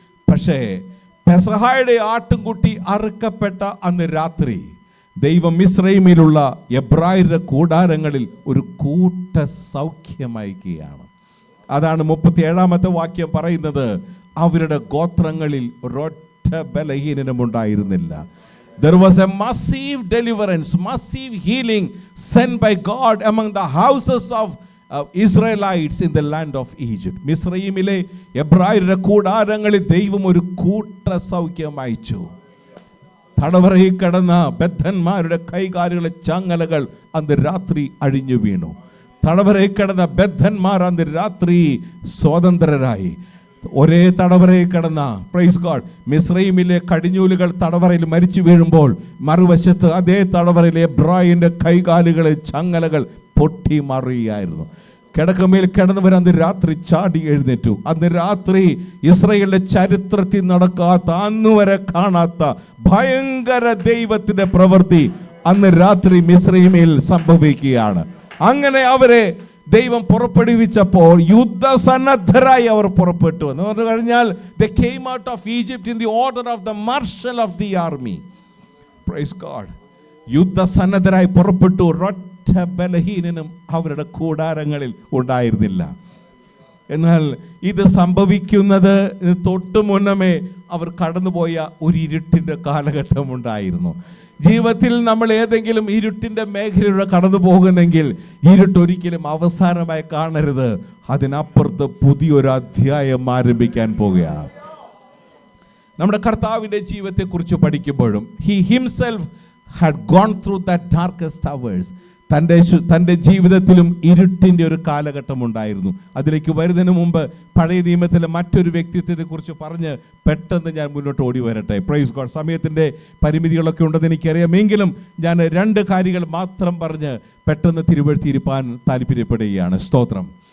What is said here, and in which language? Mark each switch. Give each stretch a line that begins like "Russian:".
Malayalam: പക്ഷേ പെസഹായുടെ ആട്ടുംകുട്ടി അറുക്കപ്പെട്ട അന്ന് രാത്രി ദൈവം മിസ്രൈമിലുള്ള എബ്രായരുടെ കൂടാരങ്ങളിൽ ഒരു കൂട്ട സൗഖ്യമയക്കുകയാണ്. അതാണ് 37ാമത്തെ വാക്യം പറയുന്നത്, അവരുടെ ഗോത്രങ്ങളിൽ ഒരൊറ്റ ബലഹീനനുമുണ്ടായിരുന്നില്ല.
English: There was a massive deliverance, massive healing sent by God among the houses of Israelites in the land of Egypt.
Malayalam: മിസ്രൈമിലെ എബ്രായരുടെ കൂടാരങ്ങളിൽ ദൈവം ഒരു കൂട്ട സൗഖ്യം അയച്ചു. തടവറയിൽ കിടന്ന ബദ്ധന്മാരുടെ കൈകാലുകളെ ചങ്ങലകൾ അന്ന് രാത്രി അഴിഞ്ഞു വീണു. തടവറയിൽ കിടന്ന ബദ്ധന്മാർ അന്ന് രാത്രി സ്വതന്ത്രരായി. ഒരേ തടവറയിൽ കിടന്ന, പ്രൈസ് ഗോഡ്, മിസ്രൈമിലെ കടിഞ്ഞൂലുകൾ തടവറയിൽ മരിച്ചു വീഴുമ്പോൾ മറുവശത്ത് അതേ തടവറയിലെ എബ്രായന്റെ കൈകാലുകളെ ചങ്ങലകൾ പൊട്ടി മാറുകയായിരുന്നു. കിടക്കമേൽ കിടന്നവർ അന്ന് രാത്രി ചാടി എഴുന്നേറ്റു. അന്ന് രാത്രി ഇസ്രായേലിന്റെ ചരിത്രത്തിൽ നടക്കാത്ത, അന്നുവരെ കാണാത്ത ഭയങ്കര ദൈവത്തിന്റെ പ്രവൃത്തി അന്ന് രാത്രി മിസ്രൈമിൽ സംഭവിക്കുകയാണ്. അങ്ങനെ അവരെ ദൈവം പുറപ്പെടുവിച്ചപ്പോൾ യുദ്ധസന്നദ്ധരായി അവർ പുറപ്പെട്ടു എന്ന് പറഞ്ഞു കഴിഞ്ഞാൽ
English: they came out of Egypt in the order of the marshal of the army.
Malayalam: Praise God. യുദ്ധസന്നദ്ധരായി പുറപ്പെട്ടു. ഒരൊറ്റ ബലഹീനനും അവരുടെ കൂടാരങ്ങളിൽ ഉണ്ടായിരുന്നില്ല. എന്നാൽ ഇത് സംഭവിക്കുന്നത് തൊട്ടു മുന്നമേ അവർ കടന്നുപോയ ഒരു ഇരുട്ടിൻ്റെ കാലഘട്ടം ഉണ്ടായിരുന്നു. ജീവിതത്തിൽ നമ്മൾ ഏതെങ്കിലും ഇരുട്ടിൻ്റെ മേഖലയിലൂടെ കടന്നു പോകുന്നെങ്കിൽ ഇരുട്ടൊരിക്കലും അവസാനമായി കാണരുത്. അതിനപ്പുറത്ത് പുതിയൊരു അധ്യായം ആരംഭിക്കാൻ പോകുകയാണ്. നമ്മുടെ കർത്താവിൻ്റെ ജീവിതത്തെക്കുറിച്ച് പഠിക്കുമ്പോഴും
English: he himself had gone through that darkest hours.
Malayalam: തൻ്റെ ജീവിതത്തിലും ഇരുട്ടിൻ്റെ ഒരു കാലഘട്ടം ഉണ്ടായിരുന്നു. അതിലേക്ക് വരുന്നതിന് മുമ്പ് പഴയ നിയമത്തിലെ മറ്റൊരു വ്യക്തിത്വത്തെക്കുറിച്ച് പറഞ്ഞ് പെട്ടെന്ന് ഞാൻ മുന്നോട്ട് ഓടി വരട്ടെ. Praise God. സമയത്തിൻ്റെ പരിമിതികളൊക്കെ ഉണ്ടെന്ന് എനിക്കറിയാമെങ്കിലും ഞാൻ 2 കാര്യങ്ങൾ മാത്രം പറഞ്ഞ് പെട്ടെന്ന് തിരുവഴുത്തിയിരിക്കാൻ താല്പര്യപ്പെടുകയാണ്. സ്തോത്രം.